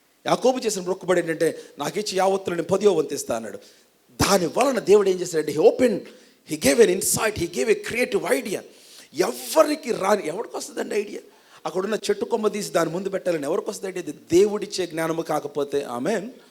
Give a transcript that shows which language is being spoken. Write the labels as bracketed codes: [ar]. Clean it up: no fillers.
[te] యాకోబు చేసిన మొక్కుబడి ఏంటంటే, నాకు ఇచ్చి యావత్తులు నేను 10వ వంతు ఇస్తా అన్నాడు. దాని వలన దేవుడు ఏం చేశాడంటే, [en] he gave an insight, he gave a creative idea. [te] ఎవరికి రాని, ఎవరికి వస్తుందండి ఐడియా? అక్కడున్న చెట్టు కొమ్మ తీసి దాని ముందు పెట్టాలని ఎవరికి వస్తుంది ఐడియా? దేవుడిచ్చే జ్ఞానము కాకపోతే. ఆమేన్.